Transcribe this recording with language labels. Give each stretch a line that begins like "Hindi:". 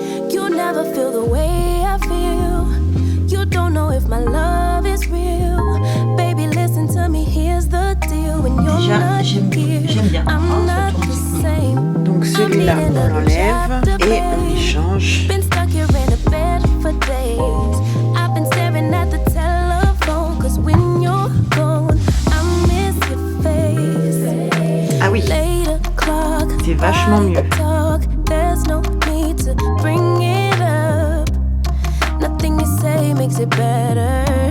English: You'll never feel the way I feel. You don't know if my love is real. Baby, listen to me, here's the deal. When you're not here, I'm not the same.
French: Donc celui-là on l'enlève et on y change.
English: Been stuck here in a bed for days. I've been staring at the telephone, cause when you're gone, I miss your face.
French: Ah oui, c'est vachement mieux.
English: There's no need to bring it up. Nothing you say makes it better.